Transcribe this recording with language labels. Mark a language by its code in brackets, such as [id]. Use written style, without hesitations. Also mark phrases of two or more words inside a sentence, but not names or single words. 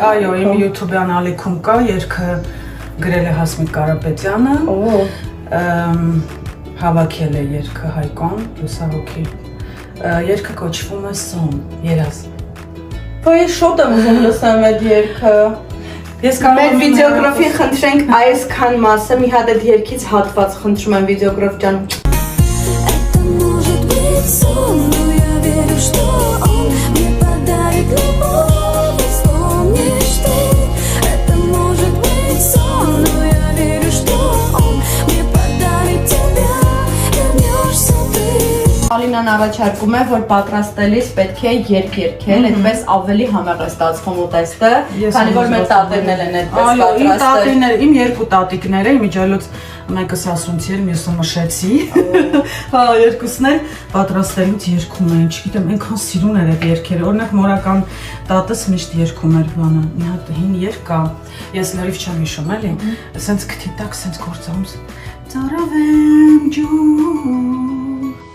[hy] Այո, իմ YouTube-յան ալիքում կա, երգը գրել է Հասմիկ Կարապետյանը։ Հավաքել է երգը Հայկոն, լուսահոգի։ Երգը կոչվում է Սոմ, երազ։ Ես շոտ եմ ուզում լսեմ այդ երգը։ Ես կարող Մեր վիդեոգրաֆին խնդրենք այսքան մասը մի հատ այդ երգից հատված խնդրում եմ վիդեոգրաֆ ջան։ [ru] Это может быть сон, но я верю, что он мне подарит любовь, вспомнишь ты. Это может быть сон, но я верю, что он мне подарит тебя, вернешься ты. [hy] Ալինան առաջարկում է, որ պատրաստելիս պետք է երգ երգել, այդպես ավելի համեղ է ստացվում ուտեստը, քանի որ մեր տատերն են այդպես պատրաստել։ Այո, իմ երկու տատիկները, իմիջիայլոց մեկը սասունցի էր, մյուսը մշեցի։ Հա, երկուսն էլ պատրաստելուց երգում էին, չգիտեմ, այնքան սիրուն էր այդ երգերը։ Օրինակ մորական տատս միշտ երգում էր բանը։ Մի հատ հին երգ կա, ես լրիվ չեմ հիշում, էլի։ Սենց քթի տակ սենց գործում։ Ծարավեմ ջուր